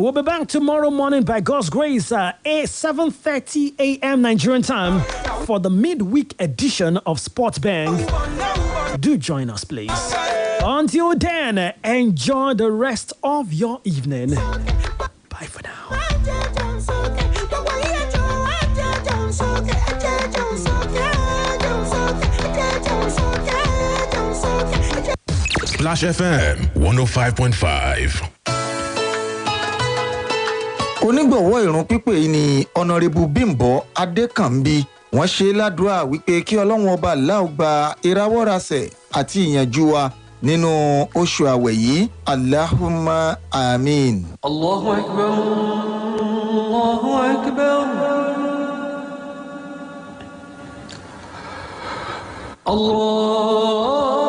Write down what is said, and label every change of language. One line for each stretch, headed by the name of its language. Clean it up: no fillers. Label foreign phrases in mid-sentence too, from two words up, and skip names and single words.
English: We'll be back tomorrow morning by God's grace at 7:30 a.m. Nigerian time for the midweek edition of Sports Bank. Do join us, please. Until then, enjoy the rest of your evening. Bye for now. Splash FM 105.5.
Yoruba: Onígbọ̀wọ́ ìrun pípé yìí ni Honourable Bímbọ́ Adékànbí. Wọ́n ṣe ládùúrà wípé kí Ọlọ́run ọba Allah gba ìrawọ́rasẹ̀ àti ìyànjú wa nínú oṣù àwẹ̀ yìí.
Arabic: اللهم آمين. الله أكبر. الله أكبر. Allah.